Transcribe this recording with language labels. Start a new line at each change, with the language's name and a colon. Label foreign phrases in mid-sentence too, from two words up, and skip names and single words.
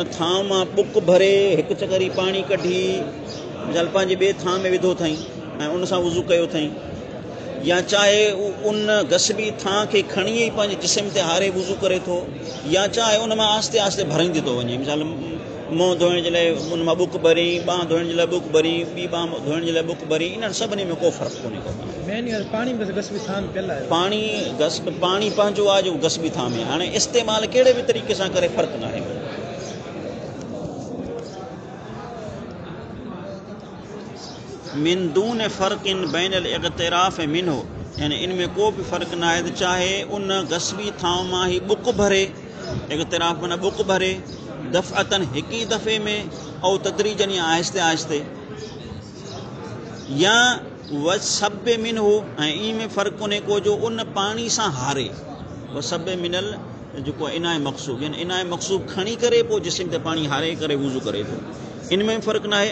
Sindhi: थां मां बुक भरे हिकु चकरी पाणी कढी जल पंहिंजे ॿिए थां में विधो अथई ऐं उन सां वुज़ू कयो अथई, या चाहे उन गसबी थां खे खणी ई पंहिंजे जिस्म ते हारे वुज़ू करे थो, या चाहे उन मां आस्ते आस्ते भराईंदी थो वञे, मिसाल मुंहुं धोइण जे लाइ उन मां बुक भरी, ॿांह धोइण जे लाइ बुक भरी, ॿी ॿांह धोइण जे लाइ बुक भरी, इन्हनि सभिनी में को फ़र्क़ु कोन्हे को। पाणी पंहिंजो आहे जो गसबी थां में, हाणे इस्तेमालु कहिड़े बि तरीक़े सां करे फ़र्क़ु न आहे।
Arabic: من دون فرق بين الاغتراف منه,
Sindhi: यानी इन में को बि फ़र्क़ु न आहे त चाहे उन गसबी थां मां ई बुक भरे, इग़्तिराफ़ माना बुक भरे, दफ़अतन हिकु ई दफ़े में, ऐं तदरीजन या आहिस्ते आहिस्ते, या
Arabic: وصب منه,
Sindhi: ऐं इन में फ़र्क़ु कोन्हे को जो उन पाणी सां हारे,
Arabic: وصب من
Sindhi: जेको
Arabic: إناء مغصوب,
Sindhi: यानी
Arabic: إناء مغصوب
Sindhi: खणी करे पोइ जिस्म ते पाणी हारे करे वुज़ू करे थो, इन में फ़र्क़ु न आहे।